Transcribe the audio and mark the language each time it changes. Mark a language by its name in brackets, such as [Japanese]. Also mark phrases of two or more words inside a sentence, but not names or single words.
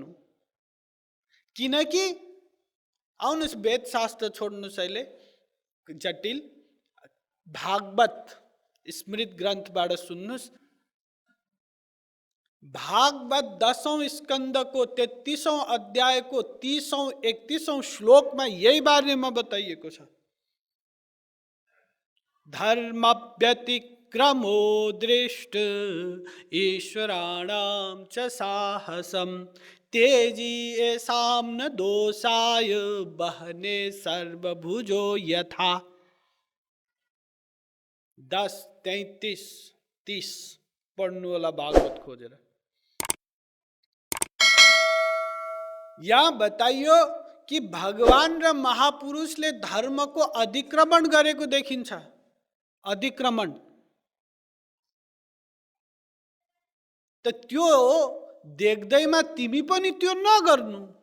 [Nepali] किनकि आउनुहोस् वेद शास्त्र छोड्नुहोस्, अहिले जटिल भागवत स्मृत ग्रन्थबाट सुन्नुहोस्। भागवत 10औं स्कन्द को 33औं अध्याय को 30औं 31औं श्लोकमा यही बारेमा बताइएको छ। [Sanskrit] धर्म व्यतिक्रमो दृष्ट ईश्वराणां च साहसम तेजी येषां न दोषाय बहने सर्वभुजो यथा। [Nepali] 10:33-30 पढ्नु होला भागवत खोजेर। यहाँ बताइयो कि भगवान र महापुरुषले धर्मको अतिक्रमण गरेको देखिन्छ। अतिक्रमण त त्यो देख्दैमा तिमी पनि त्यो नगर्नु।